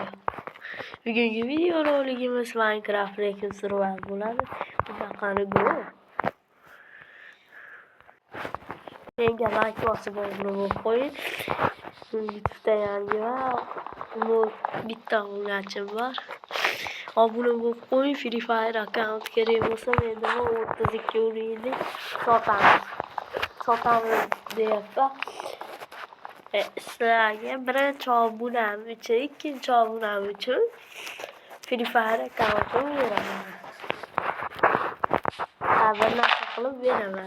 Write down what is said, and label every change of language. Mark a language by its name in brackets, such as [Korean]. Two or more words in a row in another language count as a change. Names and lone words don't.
[Uzbek] Bugungi video roligimiz Minecraft Recon Survival bo'ladi. Bunaqani go. Menga like bosib qo'ying. YouTube'da yangi va bitta o'yinchim bor. Obuna bo'lib qo'ying. Free Fire account kerak bo'lsa menda 32 o'yinni sotamiz deyapman. Sizlarga birinchi obunam uchun, ikkinchi obunam uchun Free Fire account'im beraman. Bir narsa qilib beraman.